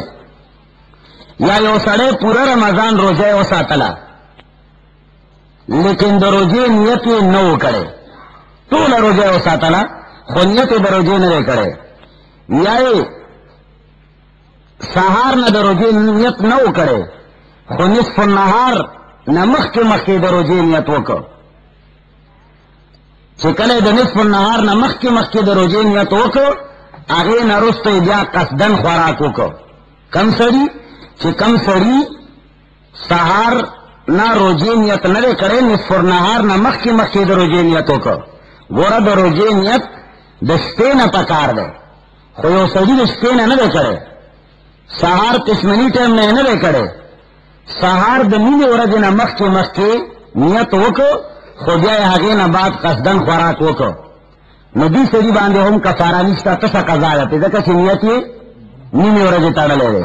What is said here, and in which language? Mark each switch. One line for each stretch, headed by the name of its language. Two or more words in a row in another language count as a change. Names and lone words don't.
Pashto: یا یو سړی پوره رمضان روژه یې وساتله لیکن د روژې نیت یې نه و کړی، ټوله روژه یې وساتله خو نیت یې د روژې نه دی کړی، یا یې سهار نه د روژې نیت نه و کړی خو نصف النهار نه مخکې مخکې د روژې نیت وکړ، چې کله د نصف النهار نه مخکې مخکې د روژې نیت وکړ هغې نه وروسته یې بیا قصدن خوراک وکړ. کم سړي چې کم سړي سهار نه روژې نیت نه دی کړی، نصف النهار نه مخکې مخکې د روژې نیت وکړ. ګوره د روژې نیت د شپې نه پکار دی، خو یو سړي د شپې نه نه دی کړی، سهار قسمني ټایم نه نه دی کړی، سهار د نیمې ورځې نه مخکې مخکې نیت وکړو خو بیا یې هغې نه بعد قصدن خوراک وکړو، نو دې سړي باندې هم کفاره نشته، تسه قضا ده پې، ځکه چې نیت یې نیمې ورځې تړلی دی.